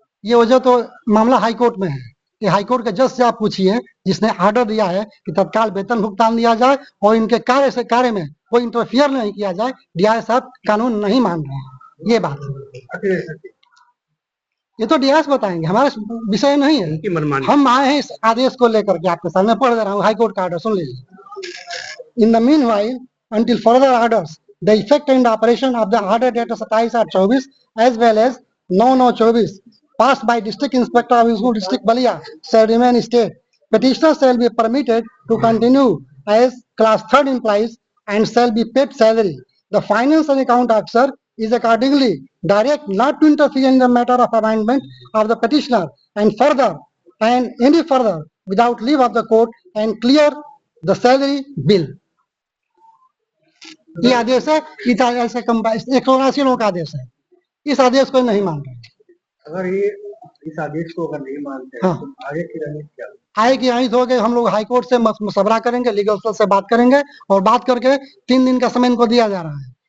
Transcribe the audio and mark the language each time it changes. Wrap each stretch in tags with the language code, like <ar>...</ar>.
<hi>ये वजह तो मामला हाईकोर्ट में है। ये हाईकोर्ट के जज से आप पूछिए, जिसने ऑर्डर दिया है कि तत्काल वेतन भुगतान दिया जाए और इनके कार्य में कोई इंटरफियर नहीं किया जाए। DI साहब कानून नहीं मान रहे हैं। ये बात ये तो DIS बताएंगे, हमारा विषय नहीं है। हम आए हैं इस आदेश को लेकर के आपके सामने पढ़ दे रहा हूँ। हाईकोर्ट का ऑर्डर सुन लीजिए।</hi> <en>In the meanwhile until further orders, the effect and operation of the order dated 27/8/24 as well as 9/9/24 passed by District Inspector of School District Balia shall remain stayed. Petitioner shall be permitted to continue as class 3rd employees and shall be paid salary. The finance and account officer is accordingly direct not to interfere in the matter of amendment of the petitioner and any further without leave of the court and clear the salary bill.</en> <hi>ये आदेश है। इस आदेश से 179 लोगों का आदेश है। इस आदेश को नहीं मान रहे। अगर ये इस आदेश को अगर नहीं मानते हैं, तो आगे की रणनीति क्या है? आगे की रणनीति होगी, हम लोग हाईकोर्ट से मशवरा करेंगे, लीगल सेल से बात करेंगे और बात करके 3 दिन का समय इनको दिया जा रहा है।</hi>